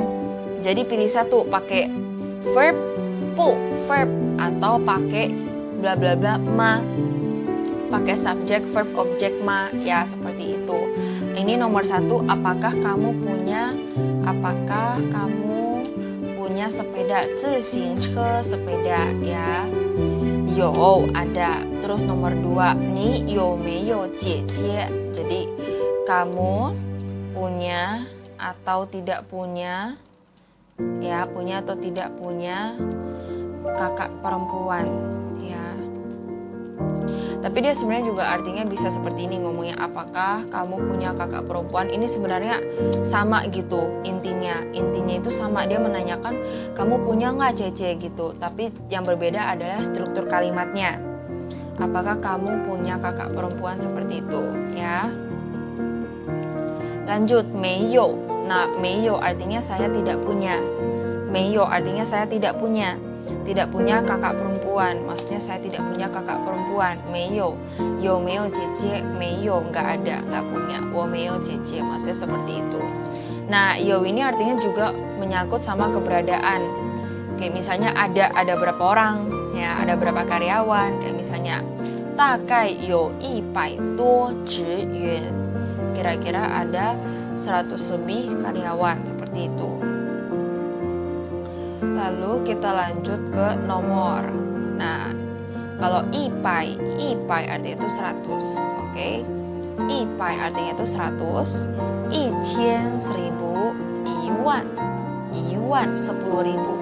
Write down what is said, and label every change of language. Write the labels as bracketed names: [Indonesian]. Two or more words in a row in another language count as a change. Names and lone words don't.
[Indonesian] Jadi pilih satu, pakai verb pu, verb, atau pakai bla bla bla ma. Pakai subjek, verb, objek ma, ya seperti itu. Ini nomor 1, apakah kamu punya sepeda, 自行车 sepeda ya. 有 ada. Terus nomor 2, [Chinese] 你有没有姐姐? [Indonesian] Jadi kamu punya atau tidak punya, ya, punya atau tidak punya kakak perempuan, ya. Tapi dia sebenarnya juga artinya bisa seperti ini, ngomongnya apakah kamu punya kakak perempuan. Ini sebenarnya sama gitu intinya itu sama, dia menanyakan kamu punya nggak Cece gitu. Tapi yang berbeda adalah struktur kalimatnya, apakah kamu punya kakak perempuan, seperti itu ya. Lanjut, 没有. Nah, 没有 artinya saya tidak punya. 没有 artinya saya tidak punya kakak perempuan, maksudnya saya tidak punya kakak perempuan. [Chinese] 没有 有没有姐姐? 没有, [Indonesian] nggak ada, nggak punya. [Chinese] 我没有姐姐, [Indonesian] maksudnya seperti itu. Nah, 有 ini artinya juga menyangkut sama keberadaan. Kayak misalnya ada berapa orang, ya, ada berapa karyawan. Kayak misalnya [Chinese] 大概有100多职员, [Indonesian] kira-kira ada 100 lebih karyawan, seperti itu. Lalu kita lanjut ke nomor. Nah, kalau 100 artinya itu 100, oke? 100 artinya itu 100, 1000, 1000, 1万, 10.000.